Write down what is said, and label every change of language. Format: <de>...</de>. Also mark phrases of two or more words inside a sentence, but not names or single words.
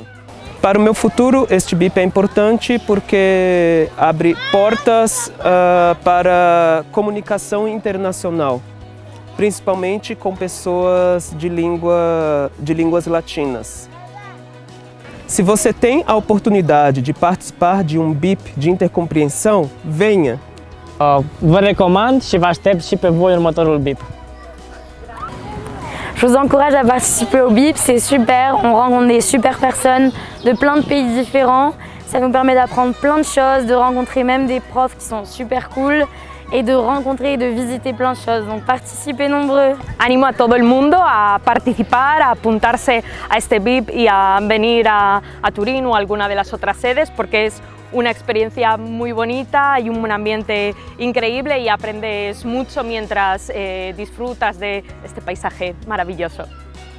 <pt>Para o meu futuro, este BIP é importante porque abre portas para comunicação internacional, principalmente com pessoas de línguas latinas. Se você tem a oportunidade de participar de um BIP de intercompreensão, venha!</pt> <ro>Vă recomand și vă aștept și pe voi următorul BIP.</ro> <fr>Je vous encourage à participer au BIP, c'est super, on rencontre des super personnes de plein de pays différents. Ça nous permet d'apprendre plein de choses, de rencontrer même des profs qui sont super cool et de rencontrer et de visiter plein de choses. Donc participez nombreux.</fr> <es>Animo a todo el mundo a participar, a apuntarse a este BIP y a venir a Turín o a alguna de las otras sedes porque es una experiencia muy bonita y un ambiente increíble y aprendes mucho mientras disfrutas de este paisaje maravilloso.</es>